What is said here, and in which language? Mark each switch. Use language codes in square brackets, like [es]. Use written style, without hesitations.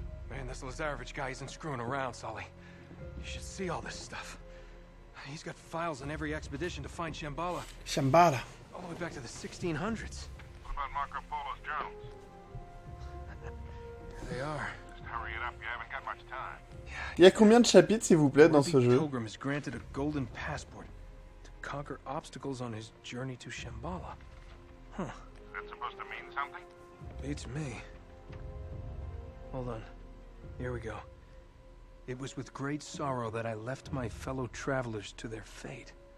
[en] Man, this Lazarevich guy isn't screwing around, Sully. You should see all this stuff. He's got files on every expedition to find Shambhala. Shambhala. All the way back to the 1600s. What about Marco Polo's journals? There they are. Just hurry it up, you haven't got much time. [fr] Il y a combien de chapitres, s'il vous plaît, dans ce jeu? [en] Pilgrim is granted a golden passport to conquer obstacles on his journey to Shambhala. Huh. Is that supposed to mean something? Beats me. Hold on. Here we go. It was with great sorrow that I left my fellow travelers to their fate.